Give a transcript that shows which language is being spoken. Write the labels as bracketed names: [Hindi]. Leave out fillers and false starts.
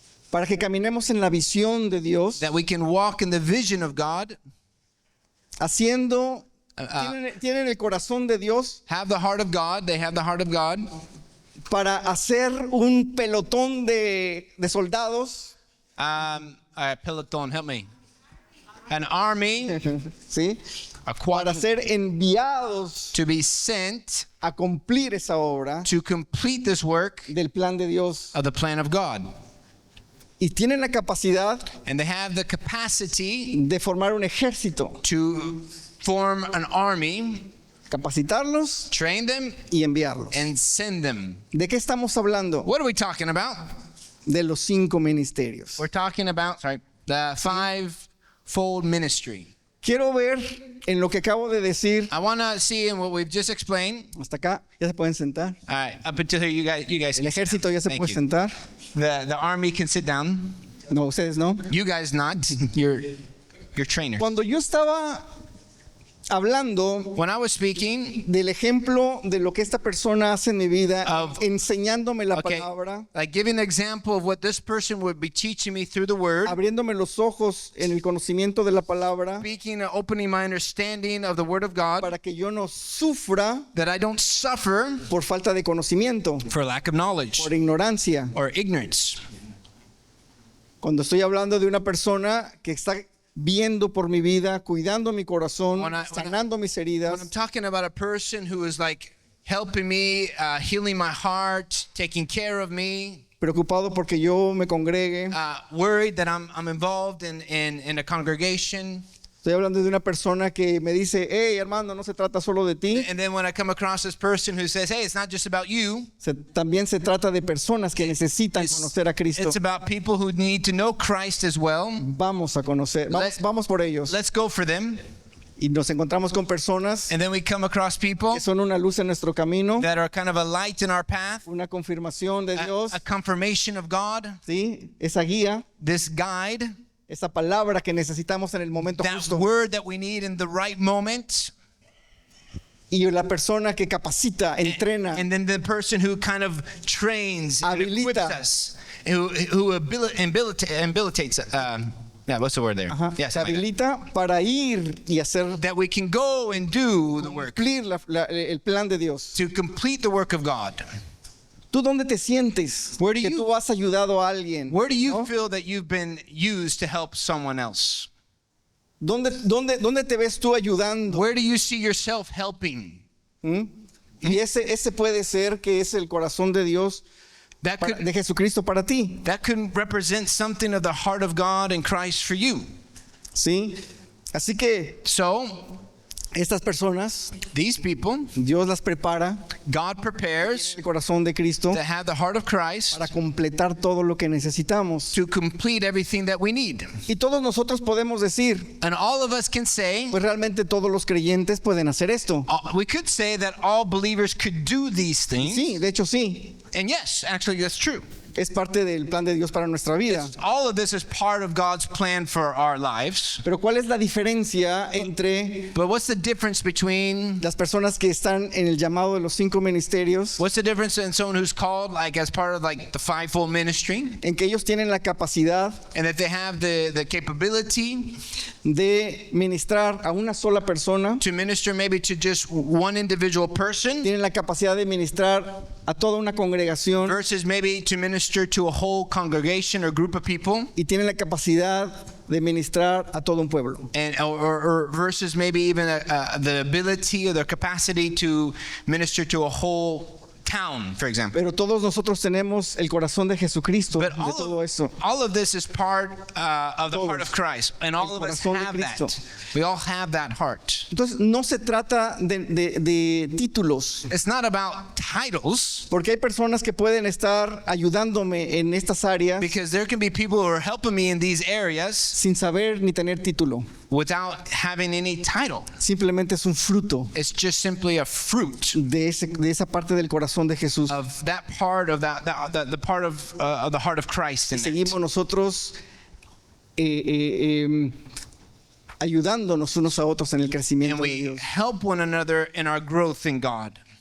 [Spanish] para que caminemos en la visión de Dios, [English] that we can walk in the vision of God, [Spanish] haciendo, tienen el corazón de Dios [English] have the heart of God, they have the heart of God, [Spanish] para hacer un pelotón de soldados, [English] peloton, help me, an army, [Spanish] ¿sí? a Para [English] quad, [Spanish] ser enviados [English] to be sent [Spanish] a cumplir esa obra [English] to complete this work [Spanish] del plan de Dios. [English] of the plan of God. [Spanish] Y tienen la capacidad [English] And they have the capacity [Spanish] de formar un ejército, [English] to form an army, [Spanish] capacitarlos [English] train them, [Spanish] y enviarlos. [English] and send them. [Spanish] ¿De qué estamos hablando? [English] What are we talking about? [Spanish] De los 5 ministerios. [English] We're talking about, the five-fold ministry. [Spanish] Quiero ver en lo que acabo de decir. [English] I want to see in what we've just explained. [Spanish] Hasta acá, ya se pueden sentar. [English] All right, up until here, you guys. [Spanish] El ejército ya se [English] Thank [Spanish] puede [English] you. [Spanish] sentar. [English] The army can sit down. [Spanish] No, ustedes no. [English] You guys not. You're trainers. [Spanish] Cuando yo estaba hablando [English] When I was speaking, [Spanish] del ejemplo de lo que esta persona hace en mi vida, [English] Of- [Spanish] enseñándome la [English] okay, [Spanish] palabra, [English] like giving an example of what this person would be teaching me through the word, [Spanish] abriéndome los ojos en el conocimiento de la palabra, [English] speaking and opening my understanding of the word of God, [Spanish] para que yo no sufra [English] that I don't suffer [Spanish] por falta de conocimiento, [English] for lack of knowledge [Spanish] por ignorancia. [English] or ignorance. [Spanish] Cuando estoy hablando de una persona que está viendo por mi vida, cuidando mi corazón, sanando mis [English] When [Spanish] heridas, [English] I'm talking about a person who is like helping me, healing my heart, taking care of me, [Spanish] preocupado porque yo me congregue. [English] worried that I'm involved in a congregation. [Spanish] Estoy hablando de una persona que me dice, hey hermano, no se trata solo de ti, [English] And then when I come across this person who says, hey, it's not just about you, [Spanish] también se trata de personas que necesitan conocer a Cristo. [English] it's about people who need to know Christ as well. [Spanish] Vamos a conocer, vamos por ellos. [English] Let's go for them. [Spanish] Y nos encontramos con personas [English] And then we come across people [Spanish] que son una luz en nuestro camino, [English] that are kind of a light in our path, [Spanish] una confirmación de Dios, [English] a confirmation of God, [Spanish] ¿sí? Esa guía, [English] this guide, [Spanish] esa palabra que necesitamos en el momento [English] that [Spanish] justo. [English] word that we need in the right moment. [Spanish] Y la persona que capacita, entrena, [English] And then the person who kind of trains and [Spanish] Habilita. [English] equips us, who habilitates, what's the word there? ajá, Yeah, [Spanish] se [English] something like [Spanish] habilita para ir y hacer [English] that. That we can go and do the work, [Spanish] cumplir el plan de Dios. [English] to complete the work of God. [Spanish] ¿Tú dónde te sientes? [English] Where do [Spanish] Que [English] you- [Spanish] tú has ayudado a alguien. [English] Where do you [Spanish] ¿no? [English] feel that you've been used to help someone else? [Spanish] ¿Dónde te ves tú ayudando? [English] Where do you see yourself helping? ¿Mm? [Spanish] Y ese puede ser que es el corazón de Dios, [English] That could [Spanish] de Jesucristo para ti. [English] represent something of the heart of God and Christ for you. [Spanish] ¿Sí? Así que [English] So [Spanish] Estas personas, [English] These people, [Spanish] Dios las prepara [English] God prepares [Spanish] el corazón de Cristo [English] to have the heart of Christ [Spanish] para completar todo lo que necesitamos. [English] to complete everything that we need. [Spanish] Y todos nosotros podemos decir, [English] And all of us can say, [Spanish] pues realmente todos los creyentes pueden hacer esto. [English] we could say that all believers could do these things. [Spanish] Sí, de hecho sí. [English] And yes, actually that's true. [Spanish] Es parte del plan de Dios para nuestra vida. [English] All of this is part of God's plan for our lives. [Spanish] Pero ¿cuál es la diferencia entre [English] But what's the difference between, [Spanish] las personas que están en el llamado de los 5 ministerios? [English] what's the difference in someone who's called like as part of like the fivefold ministry, [Spanish] En que ellos tienen la capacidad [English] and that they have the capability [Spanish] de ministrar a una sola persona, [English] to minister maybe to just one individual person [Spanish] tienen la capacidad de ministrar a toda una congregación [English] versus maybe to minister to a whole congregation or group of people, [Spanish] y tienen la capacidad de ministrar a todo un pueblo. [English] and or versus maybe even the ability or the capacity to minister to a whole town, for example. [Spanish] Pero todos nosotros tenemos el corazón de Jesucristo, de [English] But [Spanish] todo eso. [English] all of this is part of the heart of Christ, and all of us [Spanish] corazón de [English] have [Spanish] Cristo. [English] that. We all have that heart. [Spanish] Entonces no se trata de títulos, [English] It's not about titles, [Spanish] porque hay personas que pueden estar ayudándome en estas áreas [English] because there can be people who are helping me in these areas [Spanish] sin saber ni tener título. [English] without having any title. [Spanish] Simplemente es un fruto [English] It's just simply a fruit [Spanish] de esa parte del corazón de Jesús. [English] of that part of the part of the heart of Christ in [Spanish] Seguimos [English] that. [Spanish] nosotros ayudándonos unos a otros en el [English] And [Spanish] crecimiento de [English] we [Spanish] Dios. [English] help one another in our growth in God.